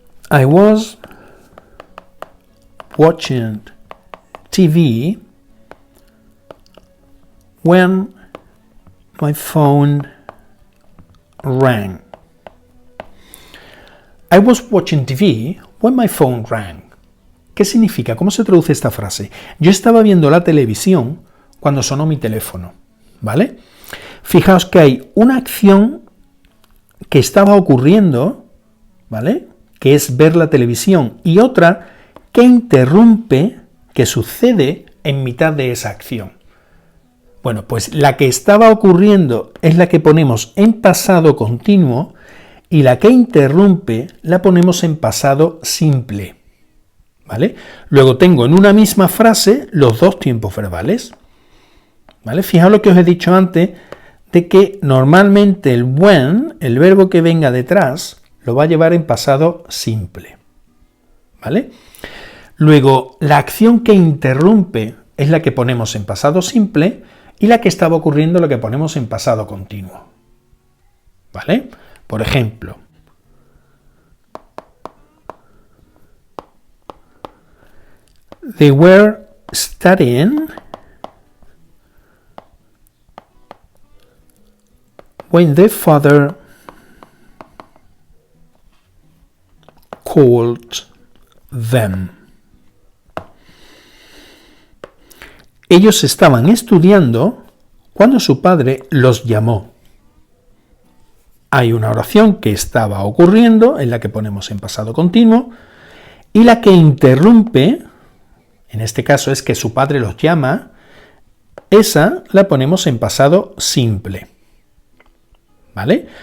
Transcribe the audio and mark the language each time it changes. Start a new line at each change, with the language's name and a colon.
English: I was watching TV when my phone rang. I was watching TV when my phone rang.
Spanish: ¿Qué significa? ¿Cómo se traduce esta frase? Yo estaba viendo la televisión cuando sonó mi teléfono, ¿vale? Fijaos que hay una acción que estaba ocurriendo, ¿vale? Que es ver la televisión, y otra que interrumpe, que sucede en mitad de esa acción. Bueno, pues la que estaba ocurriendo es la que ponemos en pasado continuo y la que interrumpe la ponemos en pasado simple, ¿vale? Luego tengo en una misma frase los dos tiempos verbales, ¿vale? Fijaos lo que os he dicho antes, de que normalmente el when, el verbo que venga detrás, lo va a llevar en pasado simple, ¿vale? Luego, la acción que interrumpe es la que ponemos en pasado simple y la que estaba ocurriendo la que ponemos en pasado continuo, ¿vale? Por ejemplo,
English: they were studying when their father called them.
Spanish: Ellos estaban estudiando cuando su padre los llamó. Hay una oración que estaba ocurriendo, en la que ponemos en pasado continuo, y la que interrumpe, en este caso es que su padre los llama, esa la ponemos en pasado simple, ¿vale?